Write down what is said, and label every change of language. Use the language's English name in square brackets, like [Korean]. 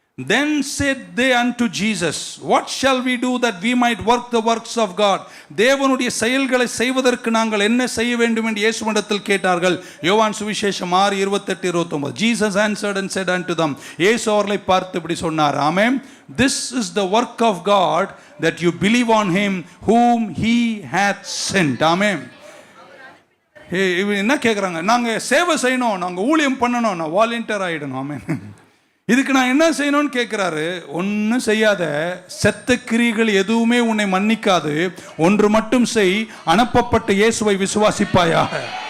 [English] Then said they unto Jesus, what shall we do that we might work the works of God? [Tamil] தேவனுடைய செயல்களை செய்வதற்கு நாங்கள் என்ன செய்ய வேண்டும் என்று இயேசுவிடத்தில் கேட்டார்கள். யோவான் சுவிசேஷம் 6:28-29. [English] Jesus answered and said unto them, [Tamil] இயேசு அவர்களை பார்த்து இப்படி சொன்னார். ஆமென். [English] This is the work of God, that you believe on him whom he hath sent. [Tamil] ஆமென். என்ன கேட்குறாங்க? நாங்கள் சேவை செய்யணும், நாங்கள் ஊழியம் பண்ணணும், நான் வாலண்டியர் ஆகிடணும். ஆமென். இதுக்கு நான் என்ன செய்யணும்னு கேட்குறாரு. ஒன்றும் செய்யாத, செத்த கிரியைகள் எதுவுமே உன்னை மன்னிக்காது. ஒன்று மட்டும் செய், அனுப்பப்பட்ட இயேசுவை விசுவாசிப்பாயாக.